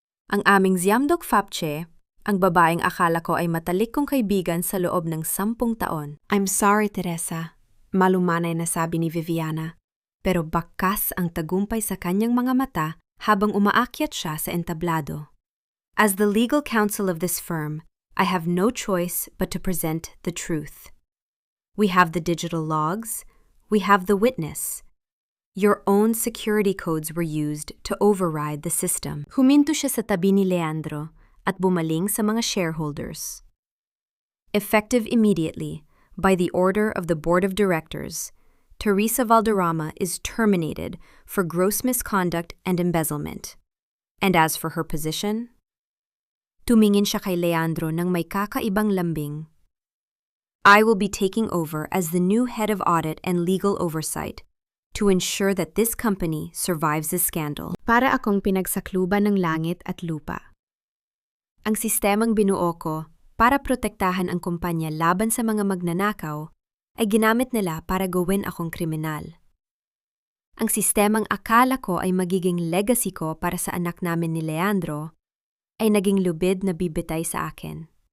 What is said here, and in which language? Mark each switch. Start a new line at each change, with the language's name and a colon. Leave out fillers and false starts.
Filipino: Ang aming Ziamdok Fapche, ang babaeng akala ko ay matalik kong kaibigan sa loob ng 10 taon.
English: I'm sorry,
Filipino: Teresa, malumanay na sabi ni Viviana. Pero bakas ang tagumpay sa kanyang mga mata habang umaakyat siya sa entablado.
English: As the legal counsel of this firm, I have no choice but to present the truth. We have the digital logs, we have the witness. Your own security codes were used to override the system.
Filipino: Huminto siya sa tabi ni Leandro at bumaling sa mga shareholders.
English: Effective immediately, by the order of the Board of Directors, Teresa Valderrama is terminated for gross misconduct and embezzlement. And as for her position,
Filipino: tumingin siya kay Leandro ng may kakaibang lambing.
English: I will be taking over as the new head of audit and legal oversight to ensure that this company survives this scandal.
Filipino: Para akong pinagsakluban ng langit at lupa. Ang sistemang binuo ko para protektahan ang kumpanya laban sa mga magnanakaw ay ginamit nila para gawin akong kriminal. Ang sistemang akala ko ay magiging legacy ko para sa anak namin ni Leandro ay naging lubid na bibitay sa akin.